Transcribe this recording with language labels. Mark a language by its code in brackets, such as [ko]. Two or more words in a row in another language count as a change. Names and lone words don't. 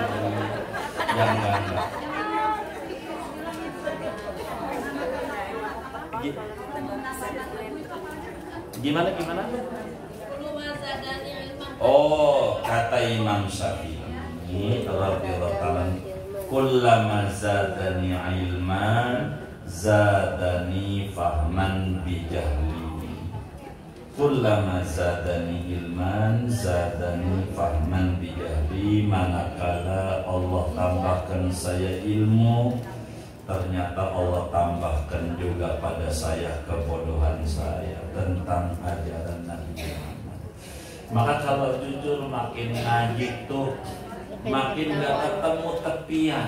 [id] Yang enggak. Gimana? Oh, kata Imam Syafi'i [ar] رضي الله تعالى كلما زادني علما زادني فهما بجهلي. كلما زادني علما زادني فهما بجهلي. [id] Manakala Allah tambahkan saya ilmu, ternyata Allah tambahkan juga pada saya kebodohan saya tentang ajaran Nabi Muhammad. Maka kalau jujur makin ngaji tuh makin gak ketemu tepian.